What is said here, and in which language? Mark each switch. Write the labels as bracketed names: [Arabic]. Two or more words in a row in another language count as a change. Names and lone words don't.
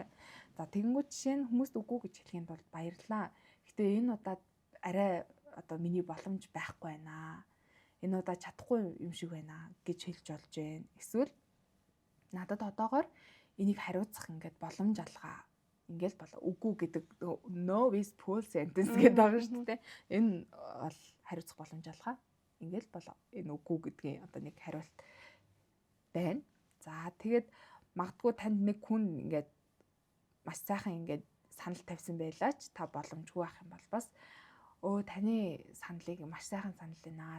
[Mongolian] За тэгэнгүүт жишээ нь хүмүүст үгүй гэж хэлэхэд бол баярлаа. Гэтэ энэ удаад арай одоо миний боломж байхгүй байна. Энэ удаа чадахгүй юм шиг байна гэж хэлж болж байна. Эсвэл надад одоогоор энийг хариуцах ингээд боломж алгаа. Ингээл болоо. Үгүй гэдэг [English] no is full sentence [Mongolian] гэдэг байгаа шүү дээ. Энэ бол хариуцах боломж алгаа. Ингээл болоо. Энэ үгүй гэдгийн одоо нэг хариулт байна. За тэгээд магадгүй танд нэг хүн ингээд маш сайхан ингээд санал тавьсан байлаач та боломжгүй байх юм бол бас таны саналыг маш сайхан санал байна.